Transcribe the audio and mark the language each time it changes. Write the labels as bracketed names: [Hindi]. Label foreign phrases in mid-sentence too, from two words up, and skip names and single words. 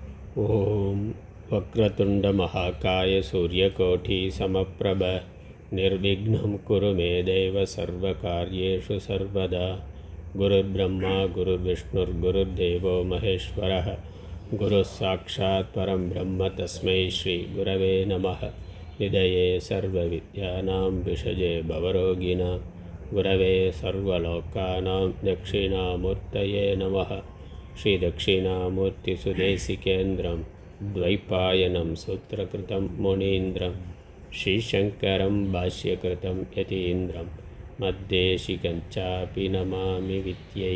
[Sanskrit] ॐ वक्रतुण्ड महाकाय सूर्यकोटि समप्रभ निर्विघ्नं कुरु मे देव सर्वकार्येषु सर्वदा. गुरुर् ब्रह्मा गुरुर् विष्णुर् गुरुर् देवो महेश्वरः गुरु साक्षात् परं ब्रह्म तस्मै श्री गुरवे नमः. निधये सर्व विद्यानां भिषजे भवरोगिणां गुरवे सर्वलोकानां दक्षिणामूर्तये नमः. श्री दक्षिणामूर्ति सुदेशिकेन्द्रं द्वैपायनं सूत्रकृतं मुनीन्द्रं श्रीशङ्करं भाष्यकृतं यतीन्द्रं मद्देशिकञ्चापि नमामि विद्यै.